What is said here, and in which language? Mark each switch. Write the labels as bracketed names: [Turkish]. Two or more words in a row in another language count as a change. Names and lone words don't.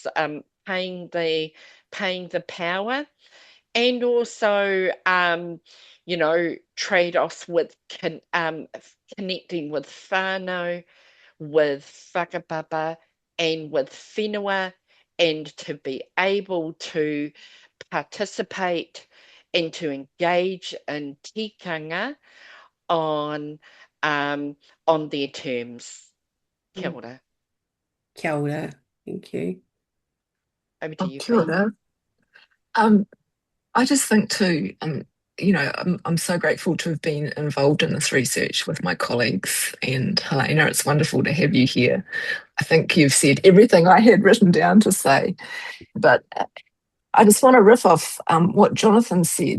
[English] paying the power, and also trade-offs with connecting with whānau, with whakapapa, and with whenua, and to be able to participate and to engage in tikanga on their terms. [Māori] Kia ora. Kia ora. [English] Thank you. Over to you, [Māori] Kia ora. [English] I just think too, I'm so grateful to have been involved in this research with my colleagues, and Helena, it's wonderful to have you here. I think you've said everything I had written down to say, but I just want to riff off what Jonathan said.